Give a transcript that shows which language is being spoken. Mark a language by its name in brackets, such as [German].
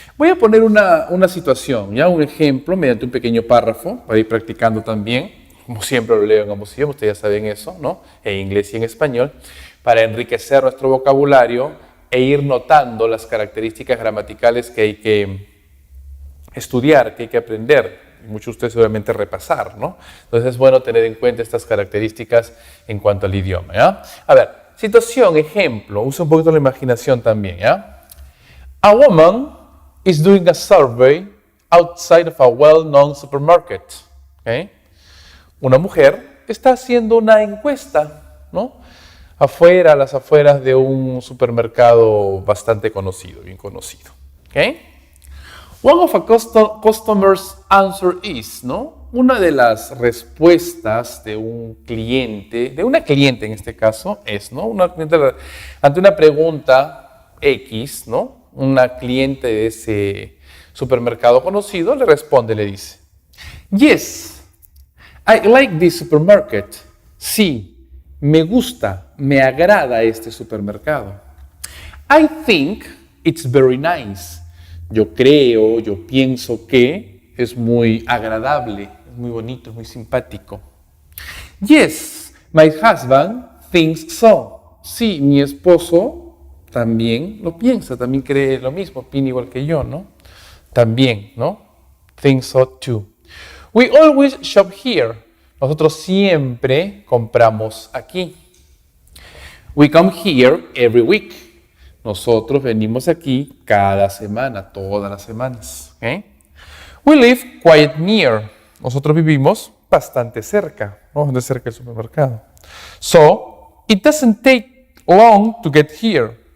[Spanish] Voy a poner una situación, ya un ejemplo, mediante un pequeño párrafo, para ir practicando también, como siempre lo leo en ambos idiomas, ustedes ya saben eso, ¿no?, en inglés y en español, para enriquecer nuestro vocabulario e ir notando las características gramaticales que hay que estudiar, que hay que aprender. Muchos de ustedes seguramente repasar, ¿no? Entonces es bueno tener en cuenta estas características en cuanto al idioma, ¿ya? A ver, situación, ejemplo, usa un poquito la imaginación también, ¿ya? [English] A woman is doing a survey outside of a well-known supermarket, ¿okay? [Spanish] Una mujer está haciendo una encuesta, ¿no?, afuera, a las afueras de un supermercado bastante conocido, bien conocido, ¿okay? [English] One of a customer's answer is, ¿no? [Spanish] Una de las respuestas de un cliente, de una cliente en este caso, es, ¿no? Ante una pregunta X, ¿no?, una cliente de ese supermercado conocido le responde, le dice, [English] Yes, I like this supermarket. [Spanish] Sí, me gusta, me agrada este supermercado. [English] I think it's very nice. [Spanish] Yo creo, yo pienso que es muy agradable, es muy bonito, es muy simpático. [English] Yes, my husband thinks so. [Spanish] Sí, mi esposo también lo piensa, también cree lo mismo, opina igual que yo, ¿no? También, ¿no? [English] Thinks so too. We always shop here. [Spanish] Nosotros siempre compramos aquí. [English] We come here every week. [Spanish] Nosotros venimos aquí cada semana, todas las semanas. ¿Okay? [English] We live quite near. [Spanish] Nosotros vivimos bastante cerca, ¿no?, de cerca del supermercado. [English] So, it doesn't take long to get here.